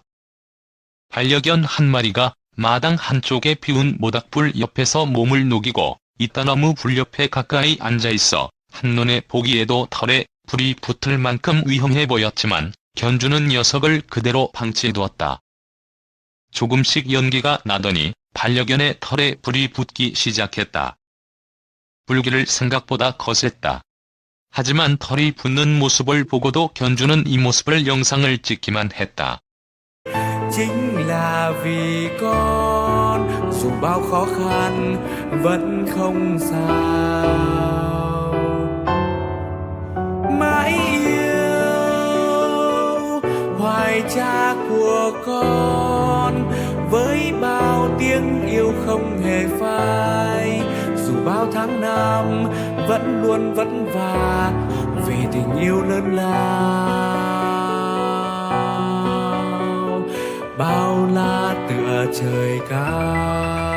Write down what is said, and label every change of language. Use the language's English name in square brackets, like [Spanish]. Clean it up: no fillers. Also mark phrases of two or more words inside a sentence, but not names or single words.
[Korean] 반려견 한 마리가 마당 한쪽에 피운 모닥불 옆에서 몸을 녹이고 이따나무 불 옆에 가까이 앉아있어 한눈에 보기에도 털에 불이 붙을 만큼 위험해 보였지만 견주는 녀석을 그대로 방치해두었다. 조금씩 연기가 나더니 반려견의 털에 불이 붙기 시작했다. 불길을 생각보다 거셌다. 하지만 털이 붙는 모습을 보고도 견주는 이 모습을 영상을 찍기만 했다. [Vietnamese] Chính là vì con dù bao khó khăn vẫn không sao mãi yêu hoài cha của con với bao tiếng yêu không hề phai dù bao tháng năm vẫn luôn vất vả vì tình yêu lớn lao bao la tựa trời cao.